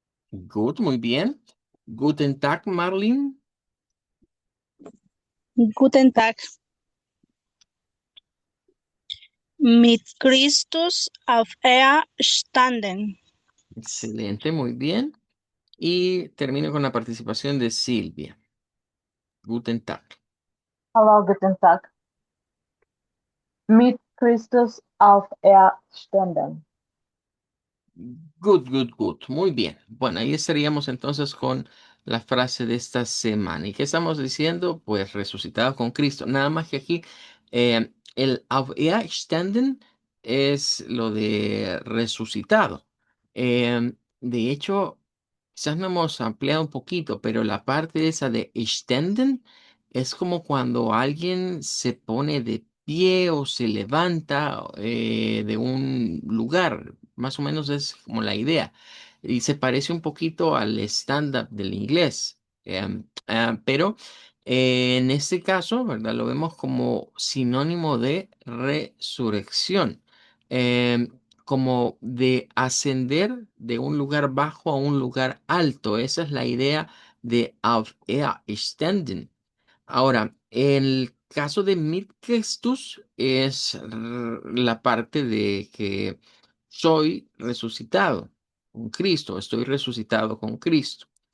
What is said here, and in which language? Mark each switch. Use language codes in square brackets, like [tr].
[en] Good, [es] muy bien. [de] Guten Tag, [es] Marlin. [de] Guten Tag. Mit Christus auf er standen. [es] Excelente, muy bien. Y termino con la participación de Silvia. [de] Guten Tag. Hallo, guten Tag. Mit Christus auf Erstanden. [en] Good, good, good. [es] Muy bien. Bueno, ahí estaríamos entonces con la frase de esta semana. ¿Y qué estamos diciendo? Pues resucitado con Cristo. Nada más que aquí el Auferstanden es lo de resucitado. De hecho, quizás no hemos ampliado un poquito, pero la parte esa de standen es como cuando alguien se pone de pie o se levanta de un lugar. Más o menos es como la idea. Y se parece un poquito al stand-up del inglés. Pero en este caso, ¿verdad? Lo vemos como sinónimo de resurrección. Em, Como de ascender de un lugar bajo a un lugar alto. Esa es la idea de Auferstehen. Ahora, el caso de Mitgestus es la parte de que soy resucitado con Cristo, estoy resucitado con Cristo.